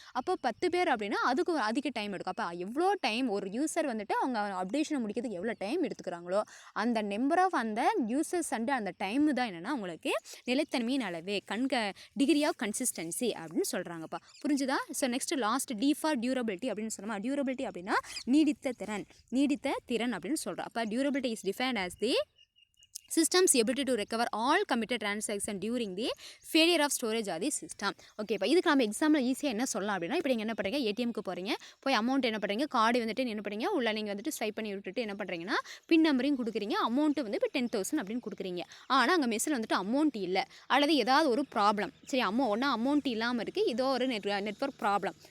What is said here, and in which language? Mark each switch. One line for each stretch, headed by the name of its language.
Tamil: அப்போ 10 பேர் அப்படின்னா அதுக்கு ஒரு அதிக டைம் எடுக்கும். அப்போ எவ்வளோ டைம் ஒரு யூசர் வந்துட்டு அவங்க அப்டேஷனை முடிக்கிறதுக்கு எவ்வளோ டைம் எடுத்துக்கிறாங்களோ அந்த நம்பர் ஆஃப் அந்த யூசர்ஸ் அண்ட் அந்த டைம் தான் என்னென்னா உங்களுக்கு நிலைத்தன்மையின் அளவு
English: degree of consistency
Tamil: அப்படின்னு சொல்கிறாங்கப்பா. புரிஞ்சுதா? So next last
English: D for durability
Tamil: அப்படின்னு சொல்லலாம். டியூரபிலிட்டி அப்படின்னா நீடித்த திறன் அப்படின்னு சொல்கிறோம்.
English: அப்போ durability is defined as the systems ability to recover all committed transaction during the failure of storage of the system.
Tamil: Okay, இப்போ இதுக்கு நம்ம எக்ஸாம்பிள் ஈஸியாக என்ன சொல்லலாம் அப்படின்னா இப்போ நீங்கள் என்ன பண்ணுறீங்க, ஏடிஎம்க்கு போகிறீங்க, போய் அமௌண்ட் என்ன பண்ணுறீங்க, கார்டு வந்துட்டு என்ன பண்ணுறீங்க, உள்ள நீங்கள் வந்துட்டு ஸ்வைப் பண்ணி விட்டுட்டு என்ன பண்ணுறீங்கன்னா பின் நம்பரையும் கொடுக்குறீங்க, அமௌண்ட்டு வந்து இப்போ 10,000 அப்படின்னு கொடுக்குறீங்க. ஆனால் அங்கே மெஸ்ஸில் வந்துட்டு அமௌண்ட் இல்லை அல்லது ஏதாவது ஒரு ப்ராப்ளம். சரி, அமௌண்ட் இல்லாமல் இருக்குது, ஏதோ ஒரு நெட்வொர்க் ப்ராப்ளம்.